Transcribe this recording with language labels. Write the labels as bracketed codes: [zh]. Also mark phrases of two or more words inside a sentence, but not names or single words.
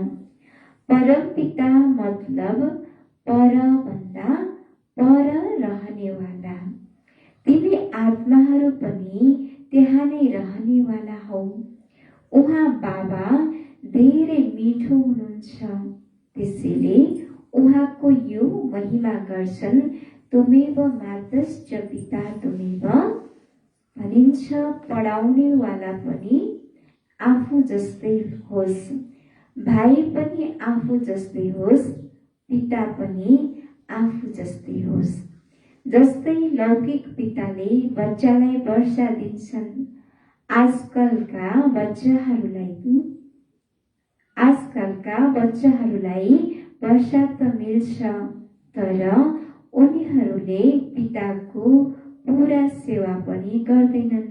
[ne] परमपिता मतलब परभन्दा पर रहनेवाला। तिमी आत्माहरू पनि त्यहाँ नै रहनेवाला हौ। उहाँ बाबा धेरै मिठो हुनुहुन्छ। त्यसैले उहाँको यो महिमा गर्छन् [sa] त्वमेव मातश्च पिता त्वमेव। [ne] भनिन्छ पढाउनेवाला पनि आफू जस्तै होस्, भाइ पनि आफू जस्तै होस्, पिता पनि आफू जस्तै होस्। जस्तै लौकिक पिताले बच्चालाई वर्षा दिन्छन्, आजकलका बच्चाहरूलाई वर्षा त मिल्छ, तर उनीहरूले पिताको पुरा सेवा पनि गर्दैनन्।